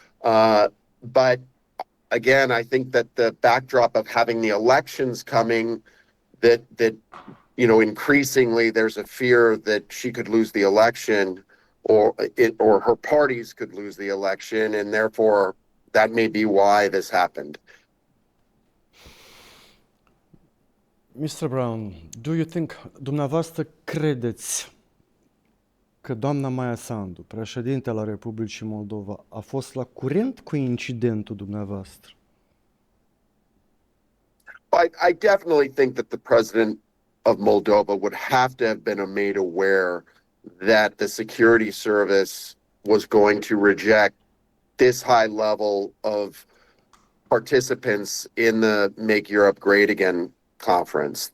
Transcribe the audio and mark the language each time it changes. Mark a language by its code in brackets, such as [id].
[en] But again, I think that the backdrop of having the elections coming, that increasingly there's a fear that she could lose the election, or her parties could lose the election, and therefore that may be why this happened. Mr. [ro] Brown, [en] do you think, [ro] dumneavoastră credeți că doamna Maia Sandu, președintele Republicii Moldova, a fost la curent cu incidentul dumneavoastră? [en] I definitely think that the president of Moldova would have to have been made aware that the security service was going to reject this high level of participants in the Make Europe Great Again conference.